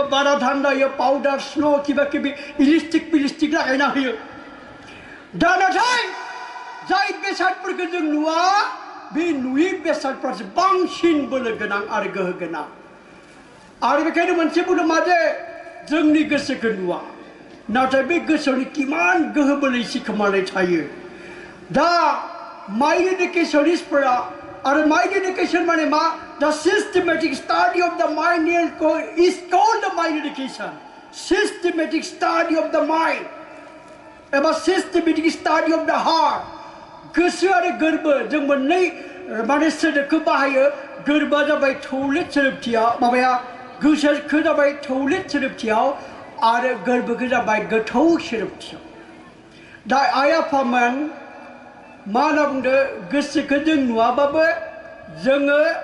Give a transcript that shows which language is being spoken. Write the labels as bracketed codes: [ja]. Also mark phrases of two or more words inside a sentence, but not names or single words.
[brx] बारा धान्दा होयो [en] powder snow [brx] किबा किबि इलिस्टिक लागायना होयो दा नाथाय जाय बेसादफोरखौ जों नुवा बे नुयि बेसादफ्रासो बांसिन बोलो गोनां आरो गोहो गोनां आरो बेखायनो मोनसे बुंदों मा जे जोंनि गोसोखौ नुवा नाथाय बे गोसोनि किमान गोहो बोलो सिखोमानाय थायो दा [en] mind educationists आरो mind education [brx] माने मा [en] the systematic study of the mind is called the mind education systematic study of the mind [brx] एबा [en] systematic study of the heart [brx] गोसो आरो गोरबो जों मोननै माने सोदोबखौ बाहायो गोरबोआ जाबाय थौलेट सोदोबथियाव माबाया गोसोखौ जाबाय थौलेट सोदोबथियाव आरो गोरबोखौ जाबाय गोथौ सोदोबथियाव दा आइ आफामोन मा होनना बुंदो गोसोखौ जों नुवाबाबो जोङो